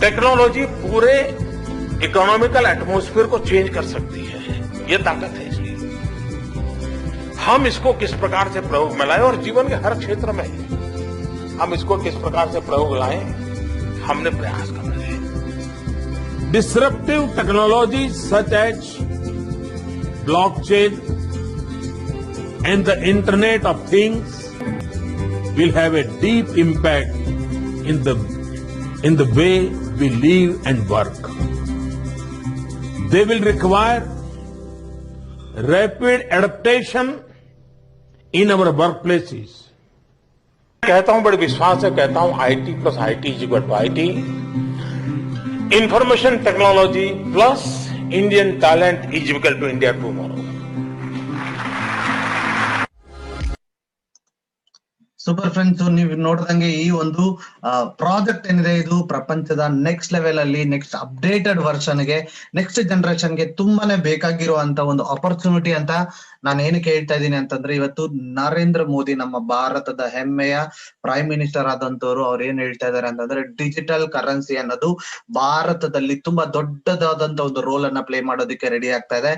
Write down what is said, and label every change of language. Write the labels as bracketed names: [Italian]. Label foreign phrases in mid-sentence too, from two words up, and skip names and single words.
[Hindi] टेक्नोलॉजी पूरे [English] economical atmosphere [Hindi] को चेंज कर सकती है, ये ताकत है इसकी। हम इसको किस प्रकार से प्रयोग में लाएं और जीवन के हर क्षेत्र में हम इसको किस प्रकार से प्रयोग लाएं, हमने प्रयास करना है। [English] Disruptive technologies such as blockchain and the Internet of Things will have a deep impact in the way we live and work. They will require rapid adaptation in our workplaces. [Hindi] कहता हूं, बड़े विश्वास से कहता हूं, [English] IT plus IT is equal to IT. Information technology plus Indian talent is equal to India tomorrow. super friends, [Kannada] ನೀವು ನೋಡ್ದಂಗೆ ಈ ಒಂದು ಪ್ರಾಜೆಕ್ಟ್ ಏನಿದೆ ಇದು ಪ್ರಪಂಚದ [English] next level [Kannada] ಅಲ್ಲಿ, [English] next updated version [Kannada] ಗೆ, [English] next generation [Kannada] ಗೆ ತುಂಬಾನೇ ಬೇಕಾಗಿರುವಂತ ಒಂದು ಆಪರ್ಚುನಿಟಿ ಅಂತ ನಾನು ಏನಕ್ಕೆ ಹೇಳ್ತಾ ಇದ್ದೀನಿ ಅಂತಂದ್ರೆ, ಇವತ್ತು ನರೇಂದ್ರ ಮೋದಿ ನಮ್ಮ ಭಾರತದ ಹೆಮ್ಮೆಯ [English] prime minister [Kannada] ಆದಂತವ್ರು ಅವ್ರು ಏನ್ ಹೇಳ್ತಾ ಇದಾರೆ ಅಂತಂದ್ರೆ, [English] digital currency [Kannada] ಅನ್ನೋದು ಭಾರತದಲ್ಲಿ ತುಂಬಾ ದೊಡ್ಡದಾದಂತ ಒಂದು ರೋಲ್ ಅನ್ನ ಪ್ಲೇ ಮಾಡೋದಕ್ಕೆ ರೆಡಿ ಆಗ್ತಾ ಇದೆ.